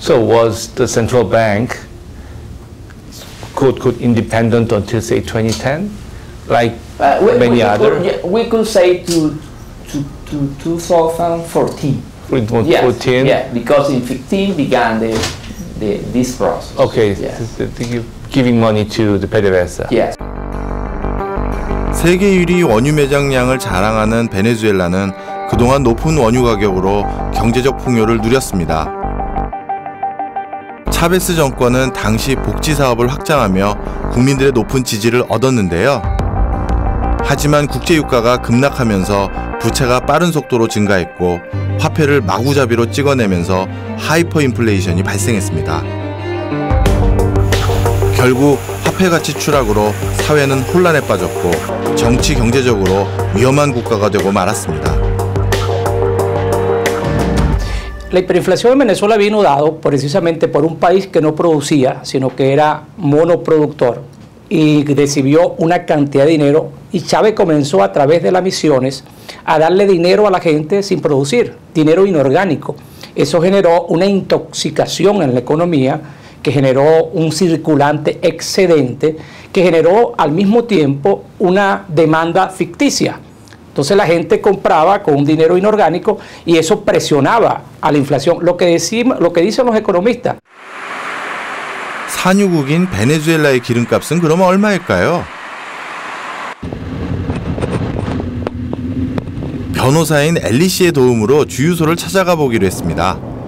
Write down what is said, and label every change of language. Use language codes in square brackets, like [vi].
[en] So was the central bank could independent until say 2010, like many other? We could say to 2014. 2014. Yeah, because in 2015 began this process. Okay, yes. Giving money to the PDVSA. Yes. [ko] 세계 1위 원유 매장량을 자랑하는 베네수엘라는 그동안 높은 원유 가격으로 경제적 풍요를 누렸습니다. 차베스 정권은 당시 복지 사업을 확장하며 국민들의 높은 지지를 얻었는데요. 하지만 국제 유가가 급락하면서 부채가 빠른 속도로 증가했고 화폐를 마구잡이로 찍어내면서 하이퍼 인플레이션이 발생했습니다. 결국 화폐 가치 추락으로 사회는 혼란에 빠졌고 정치 경제적으로 위험한 국가가 되고 말았습니다. [es] La hiperinflación en Venezuela vino dado precisamente por un país que no producía, sino que era monoproductor y recibió una cantidad de dinero y Chávez comenzó a través de las misiones a darle dinero a la gente sin producir, dinero inorgánico. Eso generó una intoxicación en la economía que generó un circulante excedente, que generó al mismo tiempo una demanda ficticia. Entonces la gente compraba con un dinero inorgánico y eso presionaba a la inflación. Lo que dicen los economistas. [ko] 산유국인 베네수엘라의 기름값은 그러면 얼마일까요? 변호사인 엘리 씨의 도움으로 주유소를 찾아가 보기로 했습니다.